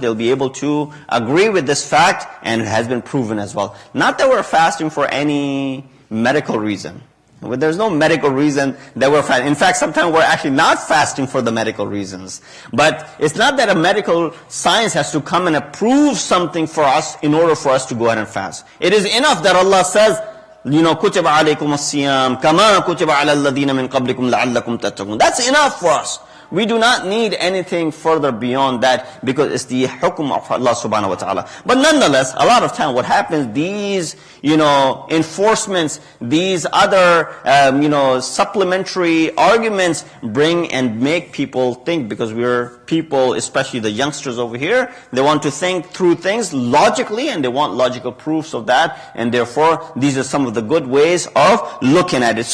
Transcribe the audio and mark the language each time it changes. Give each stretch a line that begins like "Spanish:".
English: They'll be able to agree with this fact, and it has been proven as well. Not that we're fasting for any medical reason. There's no medical reason that we're fasting. In fact, sometimes we're actually not fasting for the medical reasons. But it's not that a medical science has to come and approve something for us in order for us to go ahead and fast. It is enough that Allah says,
Arabic: كُتِبَ عَلَيْكُمُ الصِّيَامُ كَمَا كُتِبَ عَلَى الَّذِينَ مِنْ قَبْلِكُمْ لَعَلَّكُمْ تَتَّقُونَ.
English: That's enough for us. We do not need anything further beyond that, because it's the hukum of Allah subhanahu wa ta'ala. But nonetheless, a lot of time what happens, these, enforcements, these other, supplementary arguments bring and make people think, because we're people, especially the youngsters over here, they want to think through things logically, and they want logical proofs of that, and therefore these are some of the good ways of looking at it.